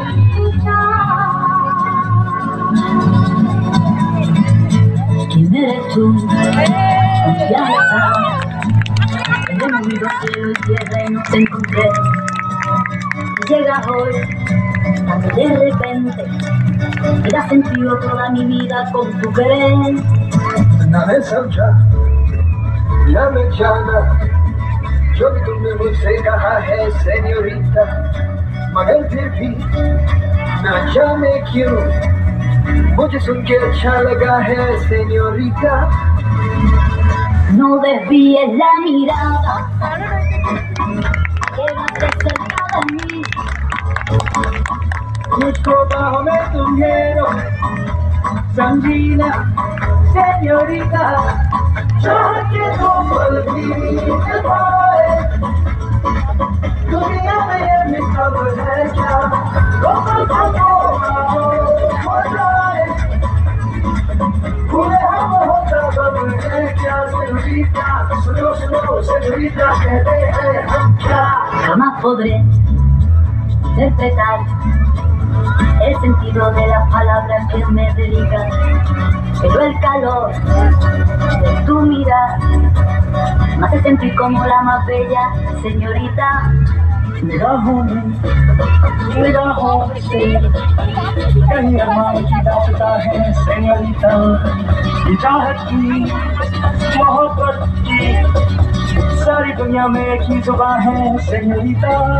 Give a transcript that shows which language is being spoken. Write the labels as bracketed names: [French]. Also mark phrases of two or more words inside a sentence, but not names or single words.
[Spanish] ¿Quién eres tú? Confianza. En el mundo cielo y tierra y no te encontré. Llegas hoy, tan de repente, y has sentido toda mi vida con tu querer. [Hindi] नाहे समझा ना मैं जाना जो भी तुमने मुझसे कहा है सेन्योरिटा, मगर फिर भी ना जाने क्यों मुझे सुन के अच्छा लगा है सेन्योरिटा। [Spanish] No desvíes la mirada, quédate cerca de mí. [Hindi] मुझको बाहों में तुम घेरो समझीना सेन्योरिटा, चाहत के दो पल भी मिल पाए दुनिया में ये मिलब है क्या, दो पल को हो जाए पूरे हम होता गम है क्या सेन्योरिटा, सुनो सुनो सेन्योरिटा कहते हैं हम क्या। [Spanish] Jamás podré interpretar el sentido de las palabras que me dedicas, pero el calor de tu mirar me hace sentir como la más bella señorita. [Hindi] निगाहों से कहीं अरमान की दास्ता है सेन्योरिटा, ये चाहत की मोहब्बत की सारी दुनिया में एक ही जुबान है सेन्योरिटा।